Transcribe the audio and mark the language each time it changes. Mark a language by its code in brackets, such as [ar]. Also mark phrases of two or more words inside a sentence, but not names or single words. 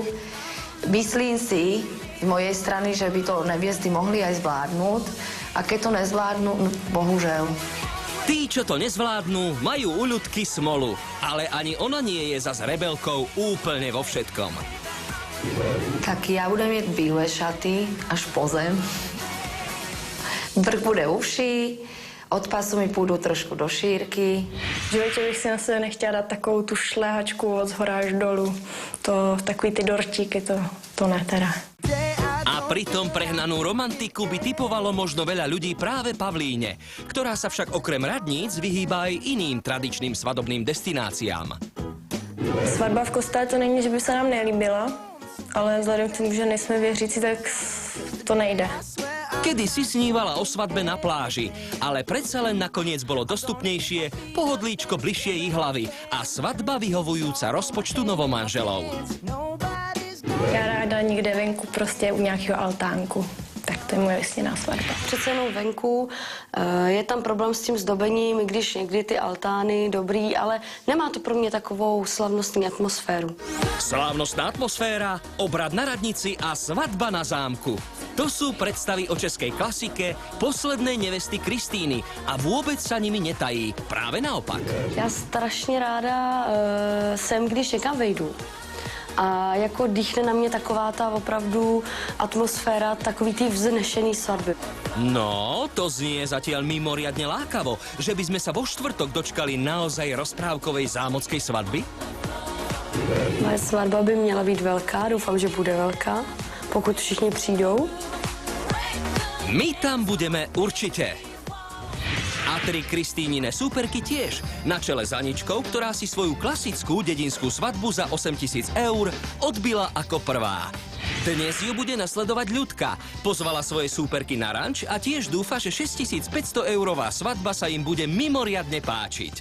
[sk] Myslím si z mojej strany, že by to neviesty mohli aj zvládnuť. A keď to nezvládnu, no, bohužel. Tí, čo to nezvládnu, majú u ľudky smolu. Ale ani ona nie je zas rebelkou úplne vo všetkom. [cs] Tak ja budem mít bílé šaty až po zem. Vrch bude uší, od pasu mi půjdu trošku do šírky. V životě bych si na sebe nechtěla dát takovou tu šlehačku od zhora až dolů. To, takový ty dortíky, to ne teda. [sk] A pritom prehnanú romantiku by typovalo možno veľa ľudí práve Pavlíne, ktorá sa však okrem radníc vyhýba aj iným tradičným svadobným destináciám. [cs] Svatba v kostele to není, že by se nám nelíbila, ale vzhledem k tomu, že nejsme věřící, tak to nejde. [sk] Kedy si snívala o svadbe na pláži, ale predsa len nakoniec bolo dostupnejšie pohodlíčko bližšie ich hlavy a svadba vyhovujúca rozpočtu novomanželov. [cs] Já ráda někde venku, prostě u nějakého altánku. Tak to je moje sněná svatba. Přece jenom venku, je tam problém s tím zdobením, i když někdy ty altány dobrý, ale nemá to pro mě takovou slavnostní atmosféru. [sk] Slávnostná atmosféra, obrad na radnici a svadba na zámku. To sú predstavy o českej klasike poslednej nevesty Kristýny a vôbec sa nimi netají. Práve naopak. [cs] Já strašně ráda jsem, když někam vejdu. A jako dýchne na mě taková ta opravdu atmosféra, takový ty vznešený svatby. [sk] No, to znie zatiaľ mimoriadne lákavo, že by sme sa vo štvrtok dočkali naozaj rozprávkovej zámockej svadby? [cs] Moje svatba by měla být velká, doufám, že bude velká, pokud všichni přijdou. [sk] My tam budeme určite. A 3 Kristínine súperky tiež, na čele s Aničkou, ktorá si svoju klasickú dedinskú svadbu za 8 000 eur odbila ako prvá. Dnes ju bude nasledovať Ľudka. Pozvala svoje súperky na ranč a tiež dúfa, že 6500 eurová svadba sa im bude mimoriadne páčiť.